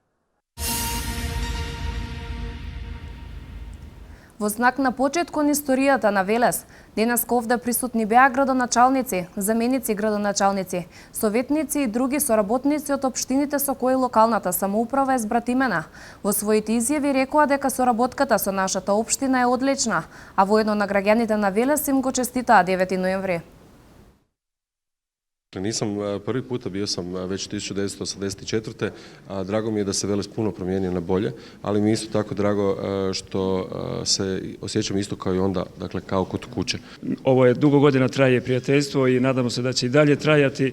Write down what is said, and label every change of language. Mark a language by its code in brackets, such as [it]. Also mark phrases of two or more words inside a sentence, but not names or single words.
[mk] Во знак на почет кон историјата на Велес, денеска овде присутни беа градоначалници, заменици градоначалници, советници и други соработници од општините со кои локалната самоуправа е збратимена. Во своите изјави рекоа дека соработката со нашата општина е одлична, а воедно на граѓаните на Велес им го честитаа 9 ноември. [hr] Nisam prvi puta, bio sam već 1984. Drago mi je da se Veles puno promijenio na bolje, ali mi je isto tako drago što se osjećam isto kao i onda, dakle kao kod kuće. Ovo je dugo godina traje prijateljstvo i nadamo se da će i dalje trajati.